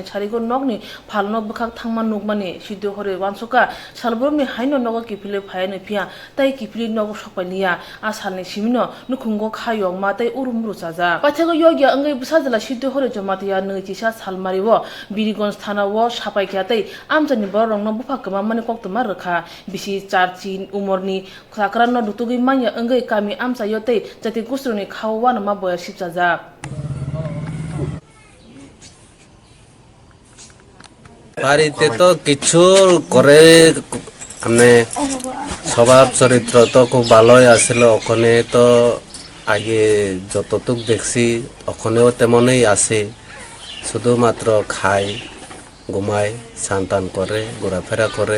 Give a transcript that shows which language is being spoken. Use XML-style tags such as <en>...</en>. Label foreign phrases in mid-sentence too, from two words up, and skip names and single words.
<trp>charigo nokni phalno bukhak thangman nukmani siddu hori wansoka salborni haino nogo kipile phayani pia tai kipili nogo sokpania a salni simino nukhungo khayong ma tai urumru chaja pathago yogya angai busajala siddu hori jomatia neujisa salmariwo Birgons thanawo sapaikya tai amjani borong no buphak kama mani Koktwma rekha bisi charchi umorni khakra no dutugi manya angai kami amsa yote jati gusruni khawwan ma boya sipjaja</trp> <bn>বাড়িতে তো কিছু করে মানে স্বভাব চরিত্র তো খুব ভালোই আছিল ওখানে তো আগে যতটুক দেখছি ওখানেও তেমনই আছে শুধুমাত্র খায় ঘুমায় স্নান করে ঘোরাফেরা করে</bn>